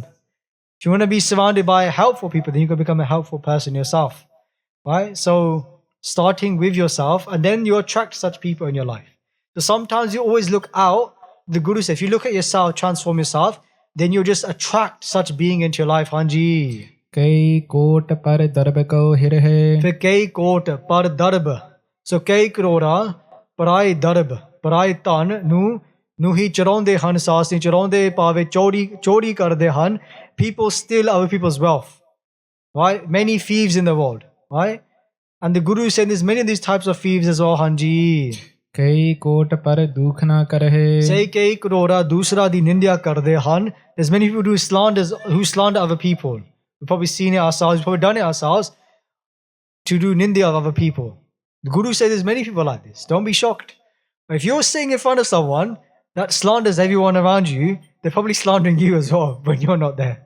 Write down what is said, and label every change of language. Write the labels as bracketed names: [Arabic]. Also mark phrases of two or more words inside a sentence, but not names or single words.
[English] If you want to be surrounded by helpful people, then you can become a helpful person yourself. Right? So starting with yourself, and then you attract such people in your life. So sometimes you always look out. The Guru says, if you look at yourself, transform yourself, then you just attract such being into your life. Hanji. [Punjabi] ਕਈ ਕੋਟ ਪਰ ਦਰਬ ਕੋ ਹਿਰਹਿ ਫਿਰ ਕਈ ਕੋਟ ਪਰ ਦਰਬ. So ਕਈ ਕਰੋੜਾ ਪਰਾਏ ਦਰਬ, ਪਰਾਏ ਧਨ ਨੂੰ ਹੀ ਚਰਾਉਂਦੇ ਹਨ, ਸਾਸ ਨਹੀਂ ਚਰਾਉਂਦੇ, ਭਾਵੇਂ ਚੋਰੀ ਕਰਦੇ ਹਨ. [English] People steal other people's wealth. Right? Many thieves in the world. Right? And the Guru said there's many of these types of thieves as well, hanji. [Punjabi] ਕਈ ਕੋਟ ਪਰ ਦੁਖ ਨਾ ਕਰਹਿ Say ਕਈ ਕਰੋੜਾ ਦੂਸਰਾ ਦੀ ਨਿੰਦਿਆ ਕਰਦੇ ਹਨ. [English] There's many people who slander other people. We've probably seen it ourselves, we've probably done it ourselves. to do ninda of other people. The Guru said there's many people like this. Don't be shocked. If you're sitting in front of someone that slanders everyone around you, they're probably slandering you as well when you're not there.